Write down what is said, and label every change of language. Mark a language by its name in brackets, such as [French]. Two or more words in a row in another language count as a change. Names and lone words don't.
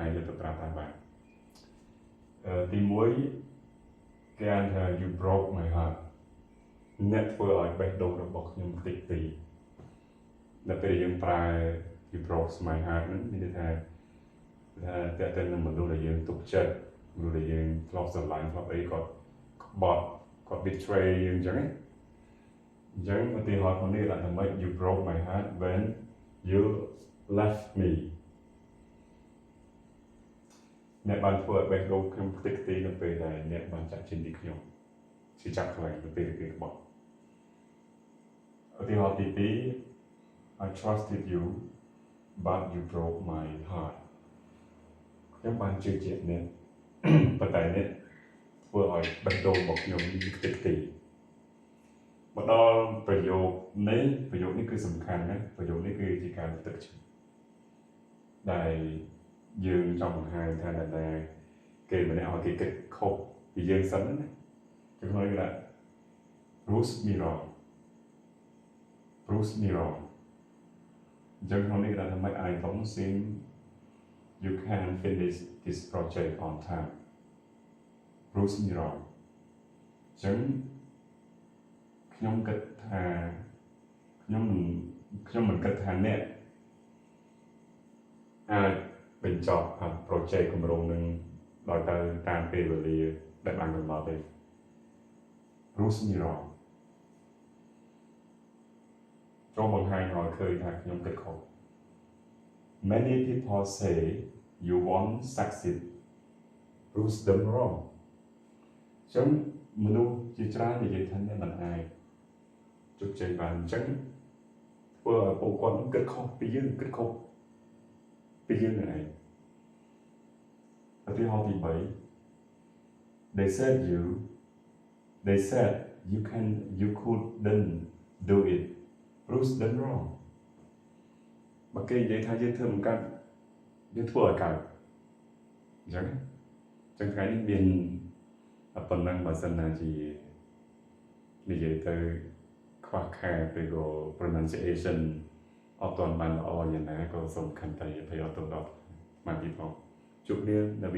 [Khmer] ទៅប្រើតាមបានទី1គេអានថា [English] you broke my heart [Khmer] អ្នកធ្វើឲ្យបេះដូងរបស់ខ្ញុំតិចទីដល់ពេលយើងប្រើ [English] you broke my heart [Khmer] ហ្នឹងមានន័យថាតែតែនឹងមនុស្សដែលយើងទុកចិត្តមនុស្សដែលយើងធ្លាប់ស្រឡាញ់ធ្លាប់អីគាត់ក្បត់គាត់ betray យើងអញ្ចឹងឧទាហរណ៍ក្នុងនេះថាម៉េច [English] you broke my heart when you left me [Khmer] អ្នកបានធ្វើឲ្យបេះដូងខ្ញុំខ្ទេចខ្ទីនៅពេលដែលអ្នកបានចាក់ចេញពីខ្ញុំជាចាប់ខ្លាំងនៅពេលដែលគេក្ប ត់ឧទាហរណ៍ទី2 [English] I trusted you but you broke my heart [Khmer] ខ្ញុំបានជឿជា ក់អ្នកប៉ុន្តែអ្នកធ្វើឲ្យបេះដូងរបស់ខ្ញុំខ្ទេចខ្ទីមកដល់ប្រយោគនេះគឺសំខាន់ណាប្រយោគនេះគឺជាការទឹកចិត្តដែលយើងចង់បង្ហាញថាណាគេម្នាក់ឲ្យគេគិតខុសពីយើងសិនណាគឺ [Vietnamese] nói là [English] prove me wrong [Khmer] អញ្ចឹងក្នុងនេះគេថាម៉េច [English] I don't think you can finish this project on time prove me wrong [Khmer] អញ្ចឹងខ្ញុំគិតថាខ្ញុំមិនគិតថាអ្នកអាចបញ្ចប់ project គម្រោងនឹងដោយទៅតាមពេលវេលាដែលបានកំណត់ទេ [English] prove me wrong [Khmer] ចូលបង្ហាញឲ្យឃើញថាខ្ញុំគិតខុស [English] Many people say you won't succeed prove them wrong [Khmer] អញ្ចឹងមនុស្សជាច្រើននិយាយថាអ្នកមិនអាចជោគជ័យបានអញ្ចឹងធ្វើឲ្យពួកគាត់គិតខុសពីយើងគិតខុសពីយើងនឹងឯងឧទាហរណ៍ទី3 [English] they said you couldn't do it prove them wrong [Khmer] បើគេនិយាយថាយើងធ្វើមិនកើតយើងធ្វើឲ្យកើតអញ្ចឹងថ្ងៃនេះមានប៉ុណ្ណឹងបើសិនណាជានិយាយទៅខ្វះខាតឬក៏ pronunciation អត់ទាន់បានល្អយ៉ាងណាក៏សូមខន្តីអភ័យទោសដល់មកពីផងជួបគ្នានៅ